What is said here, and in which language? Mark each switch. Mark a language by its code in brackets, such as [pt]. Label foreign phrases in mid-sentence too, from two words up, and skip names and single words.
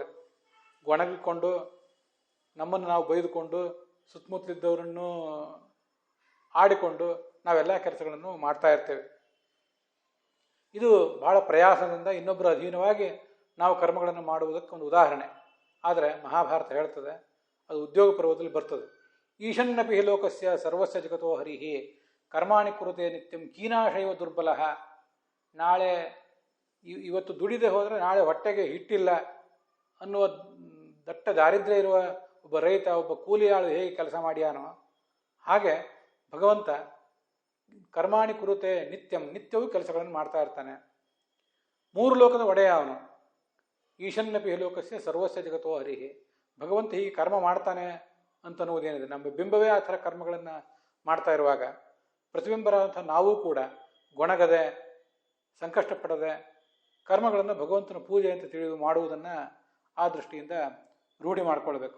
[kn] ಗೊಣಗಿಕೊಂಡು, ನಮ್ಮನ್ನು ನಾವು ಬೈದುಕೊಂಡು, ಸುತ್ತಮುತ್ತಲಿದ್ದವರನ್ನು ಆಡಿಕೊಂಡು ನಾವೆಲ್ಲ ಕೆಲಸಗಳನ್ನು ಮಾಡ್ತಾ ಇರ್ತೇವೆ. ಇದು ಬಹಳ ಪ್ರಯಾಸದಿಂದ ಇನ್ನೊಬ್ಬರ ಅಧೀನವಾಗಿ ನಾವು ಕರ್ಮಗಳನ್ನು ಮಾಡುವುದಕ್ಕೆ ಒಂದು ಉದಾಹರಣೆ. ಆದರೆ ಮಹಾಭಾರತ ಹೇಳ್ತದೆ, ಅದು ಉದ್ಯೋಗ ಪರ್ವದಲ್ಲಿ ಬರ್ತದೆ. [sa] ಈಶನ್ನಪಿ ಹಿ ಲೋಕಸ್ಯ ಸರ್ವಸ್ಯ ಜಗತೋ ಹರಿಹಿ ಕರ್ಮಾಣಿ ಕುರುತೆ ನಿತ್ಯಂ ಕೀನಾಶೈವ ದುರ್ಬಲ. [kn] ನಾಳೆ ಇವತ್ತು ದುಡಿದೆ ಹೋದರೆ ನಾಳೆ ಹೊಟ್ಟೆಗೆ ಹಿಟ್ಟಿಲ್ಲ ಅನ್ನುವ ದಟ್ಟ ದಾರಿದ್ರ್ಯ ಇರುವ ಒಬ್ಬ ರೈತ, ಒಬ್ಬ ಕೂಲಿಯಾಳು ಹೇಗೆ ಕೆಲಸ ಮಾಡ್ಯಾನೋ ಹಾಗೆ ಭಗವಂತ [sa] ಕರ್ಮಾಣಿ ಕುರುತೆ ನಿತ್ಯಂ, [kn] ನಿತ್ಯವೂ ಕೆಲಸಗಳನ್ನು ಮಾಡ್ತಾ ಇರ್ತಾನೆ. 3 ಲೋಕದ ಒಡೆಯ ಅವನು. [sa] ಈಶನ್ನಪಿ ಹಿ ಲೋಕಸ್ಯ ಸರ್ವಸ್ಯ ಜಗತೋ ಹರಿಹಿ. [kn] ಭಗವಂತ ಹೀಗೆ ಕರ್ಮ ಮಾಡ್ತಾನೆ ಅಂತನ್ನುವುದೇನಿದೆ, ನಮ್ಮ ಬಿಂಬವೇ ಆ ಥರ ಕರ್ಮಗಳನ್ನು ಮಾಡ್ತಾ ಇರುವಾಗ ಪ್ರತಿಬಿಂಬರಾದಂಥ ನಾವೂ ಕೂಡ ಗೊಣಗದೆ, ಸಂಕಷ್ಟಪಡದೆ ಕರ್ಮಗಳನ್ನು ಭಗವಂತನ ಪೂಜೆ ಅಂತ ತಿಳಿದು ಮಾಡುವುದನ್ನು ಆ ದೃಷ್ಟಿಯಿಂದ ರೂಢಿ ಮಾಡಿಕೊಳ್ಬೇಕು.